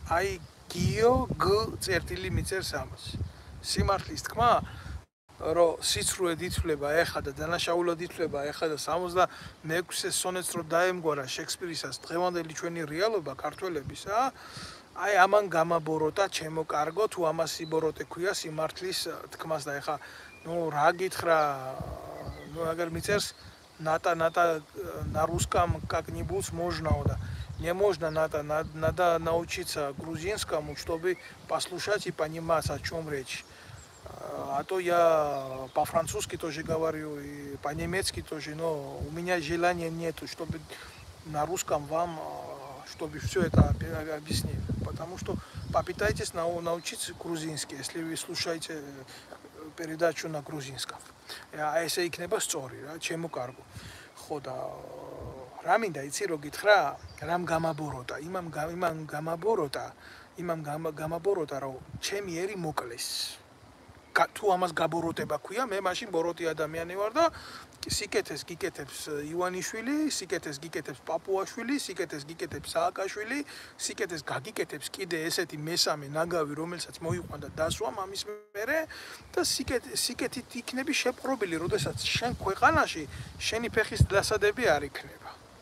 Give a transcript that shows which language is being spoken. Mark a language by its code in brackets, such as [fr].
[ka] აი გიო წერტილი მიწერს ამას. სიმართლის თქმა, რომ სიცრუე დითვლება ეხა და დანაშაულად ითვლება ეხა და 66-ე სონეტს რო დაემგვარა შექსპირისას დღევანდელი ჩვენი რეალობა ქართველებისა, აი ამან გამაბოროტა ჩემო კარგო, თუ ამას სიბოროტე ქვია სიმართლის თქმას და ეხა რა გითხრა, აგერ მიწერს [ru] ната на русском как-нибудь можно да не можно надо научиться грузинскому, чтобы послушать и понимать, о чем речь. А то я по-французски тоже говорю, и по-немецки тоже, но у меня желания нету, чтобы на русском вам, чтобы все это объяснить. Потому что попытайтесь научиться грузински, если вы слушаете передачу на грузинском. А если [ka] იქნება სწორი რა, ჩემო კარგო. ხო და რა მინდა იცი რო გითხრა, რამ გამაბოროტა, იმამ გამაბოროტა, რომ ჩემი ერი მოკლეს. თუ ამას გაბოროტება ქვია, მე მაშინ ბოროტი ადამიანი ვარ და სიკეთეს გიკეთებს ივანიშვილი, სიკეთეს გიკეთებს პაპუაშვილი, სიკეთეს გიკეთებს სააკაშვილი, სიკეთეს გაგიკეთებს კიდე ესეთი მესამე ნაგავი, რომელსაც მოიყვანდა დასვამ ამის მერე და სიკეთით იქნები შეპყრობილი, როდესაც შენ ქვეყანაში შენი ფეხის დასადები არ იქნება.